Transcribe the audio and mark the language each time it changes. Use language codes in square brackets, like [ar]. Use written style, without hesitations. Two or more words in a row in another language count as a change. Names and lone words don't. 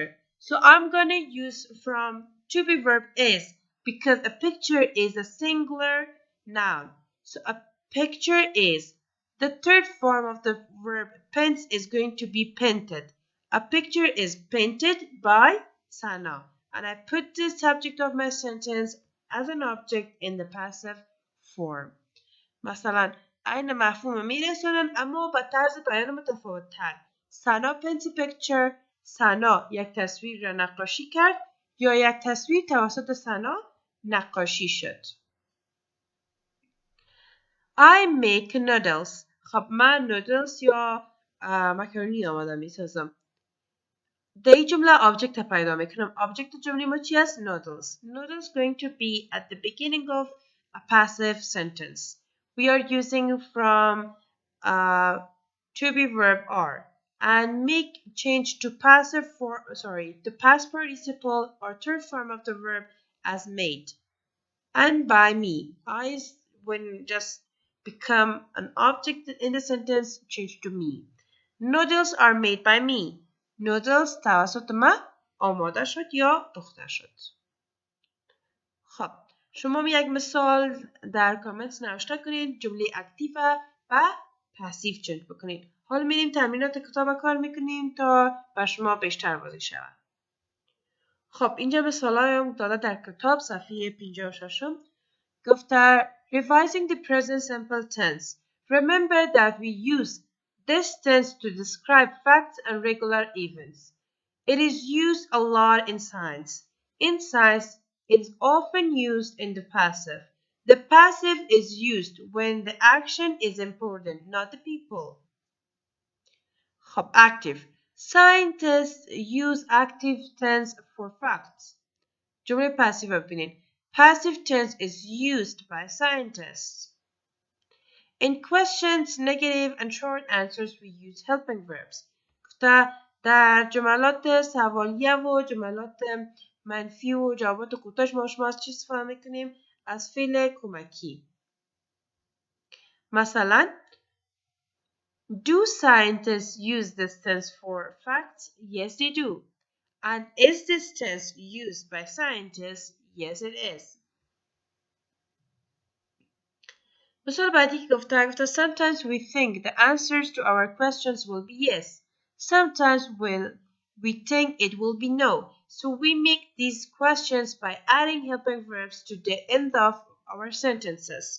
[en] So I'm going to use from to be verb is because a picture is a singular noun. So a picture is the third form of the verb paints is going to be painted. A picture is painted by Sana. And I put the subject of my sentence as an object in the passive form. [fa] مثلا این مفهوم میرسونن اما با طرز بیان متفاوت تر. [en] Sana paints a picture. [fa] سنا یک تصویر را نقاشی کرد یا یک تصویر توسط سنا نقاشی شد. [en] I make noodles. [fa] خب من نودلز یا مکرونی آماده میسازم. دی جمله object پیدا میکنم. object جمله ما چی است؟ noodles. [en] Noodles going to be at the beginning of a passive sentence. We are using from to be verb are and make change to passive for the past participle or third form of the verb as made. And by me, I when just become an object in the sentence change to me. Noodles are made by me. [fa] Noodles توسط من آماده شد یا پخته شد. خب شما یک مثال در کامنت نوشته کنید، جمله اکتیو و پاسیو چنج بکنید. حالا میریم تمرینات کتاب کار میکنیم تا بر شما بیشتر واضح شود. خب اینجا مثالای داده در کتاب صفحه 56 گفته [en] revising the present simple tense. Remember that we use this tense to describe facts and regular events. It is used a lot in science. In science, it is often used in the passive. The passive is used when the action is important, not the people. [fa] خب active. [en] Scientists use active tense for facts. [fa] جمله passive ببینید. [en] Passive tense is used by scientists. In questions, negative and short answers, we use helping verbs. [fa] در جملات سوالیه و جملات منفی و جوابات کوتاش ما شما از چی استفاده میکنیم؟ از فعل کمکی. مثلا [en] Do scientists use this tense for facts? Yes, they do. And is this tense used by scientists? Yes, it is. [fa] مثال بعدی که گفته [en] sometimes we think the answers to our questions will be yes. Sometimes we think it will be no. So we make these questions by adding helping verbs to the end of our sentences.